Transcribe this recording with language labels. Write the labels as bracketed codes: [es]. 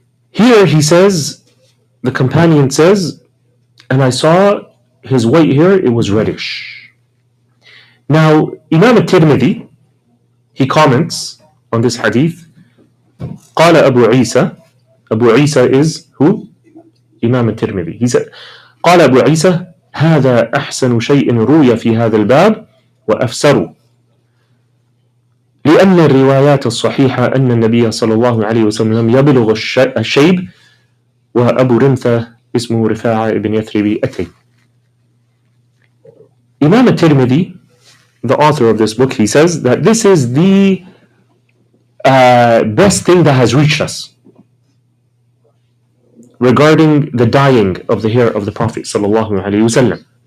[en] Here he says, the companion says, and I saw his white hair, it was reddish. Now, Imam al-Tirmidhi, he comments on this hadith, [ar] قال أبو عيسى, [en] Abu Isa is who? Imam al-Tirmidhi. He said, [ar] قال أبو عيسى هذا أحسن شيء روي في هذا الباب وأفسر لأن الروايات الصحيحة أن النبي صلى الله عليه وسلم لم يبلغ الشيب وأبو رمثة اسمه رفاعة ibn يثرب أتي. [en] Imam al-Tirmidhi, the author of this book, he says that this is the best thing that has reached us regarding the dyeing of the hair of the Prophet sallallahu alaihi wasallam.